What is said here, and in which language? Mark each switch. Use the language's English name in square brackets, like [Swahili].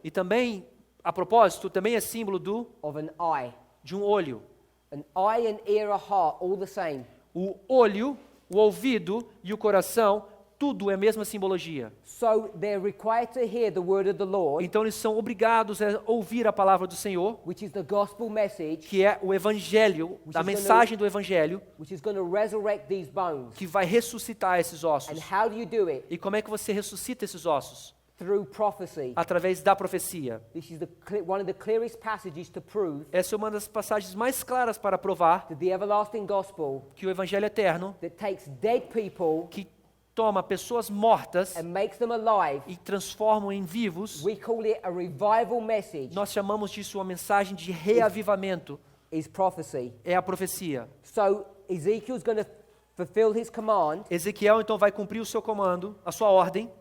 [Portuguese] E também, a propósito, também é símbolo [English] of an eye. [Portuguese] de um olho. [English] An eye, an ear, a heart, all the same. [Portuguese] O olho, o ouvido e o coração, tudo é a mesma simbologia. [English] So they're required to hear the word of the Lord, [Portuguese] Então eles são obrigados a ouvir a palavra do Senhor, [English] which is the gospel message, [Portuguese] que é o evangelho, a mensagem do evangelho, [English] which is going to resurrect these bones. [Portuguese] que vai ressuscitar esses [English] And [Portuguese] ossos. [English] how do you do it? [Portuguese] E como é que você ressuscita esses ossos? [English] Through prophecy. [Portuguese] Através da profecia. [English] This is one of the clearest passages to prove [Portuguese] Essa é uma das passagens mais claras para provar [English] that the everlasting gospel [Portuguese] que o evangelho eterno, [English] that takes dead people [Portuguese] que toma pessoas mortas [English] and makes them alive, [Portuguese] e transforma em vivos, [English] we call it a revival message, [Portuguese] nós chamamos disso uma mensagem de reavivamento, [English] is prophecy. [Portuguese] é a profecia. [English] So Ezekiel's going to fulfill his command, [Portuguese] Ezequiel então vai cumprir o seu comando, a sua ordem,